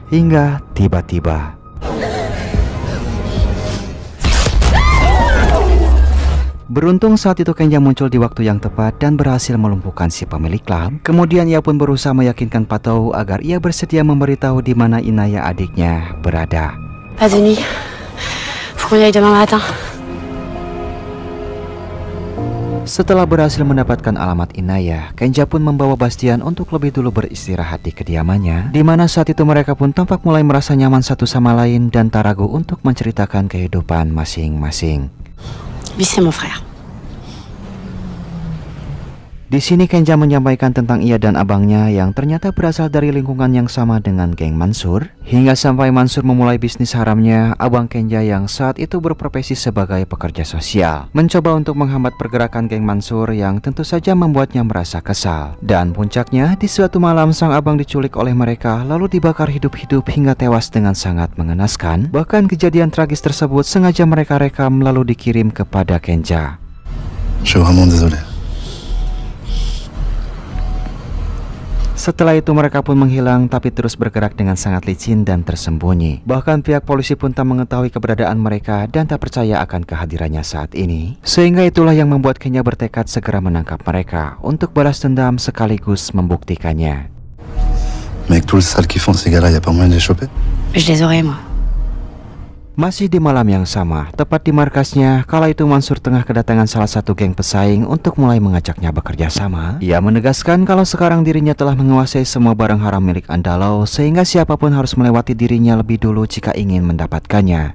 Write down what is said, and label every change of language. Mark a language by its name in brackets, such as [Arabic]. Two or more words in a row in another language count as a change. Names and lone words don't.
[Indonesian] Hingga tiba-tiba beruntung saat itu Kenja muncul di waktu yang tepat dan berhasil melumpuhkan si pemilik klub. Kemudian ia pun berusaha meyakinkan Patou agar ia bersedia memberitahu di mana Inaya adiknya berada. [French] Pas de nuit. Faut qu'on y aille demain matin. [Indonesian] Setelah berhasil mendapatkan alamat Inaya, Kenja pun membawa Bastian untuk lebih dulu beristirahat di kediamannya. Di mana saat itu mereka pun tampak mulai merasa nyaman satu sama lain dan tak ragu untuk menceritakan kehidupan masing-masing. [French] Lui, c'est mon frère. [Indonesian] Di sini Kenja menyampaikan tentang ia dan abangnya yang ternyata berasal dari lingkungan yang sama dengan geng Mansur. Hingga sampai Mansur memulai bisnis haramnya, abang Kenja yang saat itu berprofesi sebagai pekerja sosial mencoba untuk menghambat pergerakan geng Mansur yang tentu saja membuatnya merasa kesal. Dan puncaknya, di suatu malam sang abang diculik oleh mereka lalu dibakar hidup-hidup hingga tewas dengan sangat mengenaskan. Bahkan kejadian tragis tersebut sengaja mereka rekam lalu dikirim kepada Kenja. [French] Je suis vraiment désolé. [Indonesian] Setelah itu mereka pun menghilang tapi terus bergerak dengan sangat licin dan tersembunyi. Bahkan pihak polisi pun tak mengetahui keberadaan mereka dan tak percaya akan kehadirannya saat ini. Sehingga itulah yang membuat Kenja bertekad segera menangkap mereka untuk balas dendam sekaligus membuktikannya. [French] Mais avec tous les sales qu'ils font ces gars-là, y a pas moyen de les choper? Je les aurai, moi. [Indonesian] Masih di malam yang sama, tepat di markasnya, kala itu Mansur tengah kedatangan salah satu geng pesaing untuk mulai mengajaknya bekerja sama. Ia menegaskan kalau sekarang dirinya telah menguasai semua barang haram milik Andalau, sehingga siapapun harus melewati dirinya lebih dulu jika ingin mendapatkannya.